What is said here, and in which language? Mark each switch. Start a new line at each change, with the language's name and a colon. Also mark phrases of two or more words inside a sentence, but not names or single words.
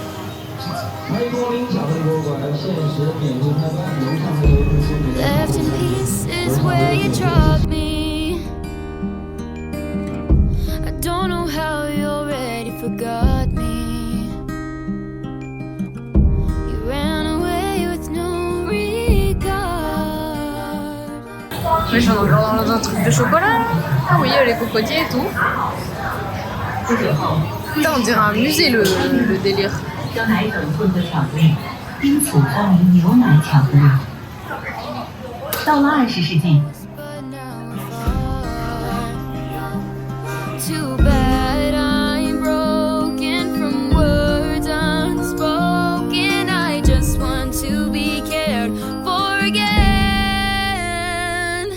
English: Left in peace. is where you drop me. I don't know how you already forgot me. You ran away with no regard.
French: Mais je suis encore dans un truc de chocolat. Ah oui, les cocotiers et tout. Putain, on dirait un musée le délire.
Chinese: 牛奶等混合巧克力，因此称为牛奶巧克力。到了20世纪，
English: But now I'm far. Too bad I'm broken from words unspoken. I just want to be cared for again.